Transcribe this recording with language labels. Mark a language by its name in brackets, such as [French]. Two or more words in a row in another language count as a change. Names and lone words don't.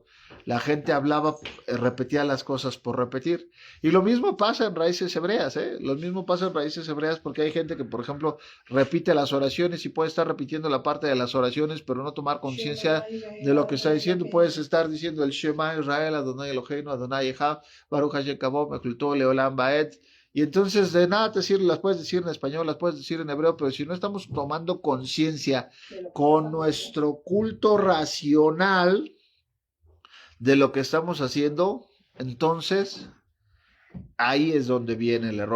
[Spanish] La gente hablaba, repetía las cosas por repetir. Y lo mismo pasa en raíces hebreas, ¿eh? Lo mismo pasa en raíces hebreas, porque hay gente que, por ejemplo, repite las oraciones y puede estar repitiendo la parte de las oraciones, pero no tomar conciencia de lo que está diciendo. Puedes estar diciendo el [Hebrew] שמע ישראל, אדוני אלוהינו, אדוני אחד, ברוך השם כבוד, מלכותו לעולם ועד. [Spanish] Y entonces de nada te sirve, las puedes decir en español, las puedes decir en hebreo, pero si no estamos tomando conciencia con nuestro culto racional de lo que estamos haciendo, entonces ahí es donde viene el error.